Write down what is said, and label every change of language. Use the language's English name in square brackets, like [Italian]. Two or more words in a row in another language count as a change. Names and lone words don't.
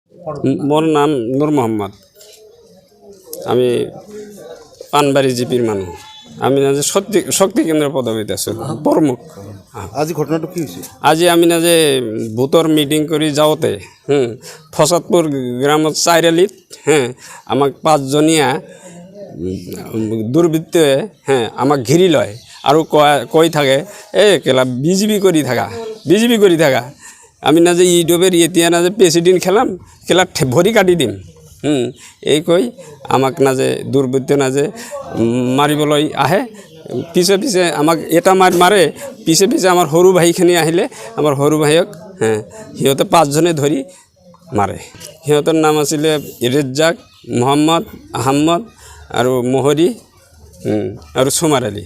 [Assamese] মোর নাম নূর মোহাম্মদ। আমি পানবাড়ি জিপির মানুষ। আমি না যে শক্তি কেন্দ্র পদবীতে আছো প্রমুখ। [Bangla] আজি ঘটনাটা কি হয়েছে? [Assamese] আজি আমি না যে ভোটর মিটিং করে যাওঁতে ফসাদপুর গ্রামত চাইরালিত আমাক 5 জনীয়া দুর্বৃত্তে আমাক ঘিরি লয় আর কই থাকে কেলা বিজেপি করি থাকা আমি না যে ইউটিউবের এতিয়া না যে প্রেসিডেন্ট খেলাম কেলা ভরি কাটি দিম এই কই আমাক না যে দুর্বৃত্ত না যে মারিবলৈ আহে পিছে আমাক এটা মারে পিছে আমার সৰু ভাইখিনি আহিলে আমার সৰু ভাইক সিহঁতে 5 জনে ধৰি মাৰে। সিহঁতৰ নাম আছিলে ৰেজ্জাক, মোহাম্মদ, আহমদ আৰু মোহৰি আৰু সুমাৰ আলী।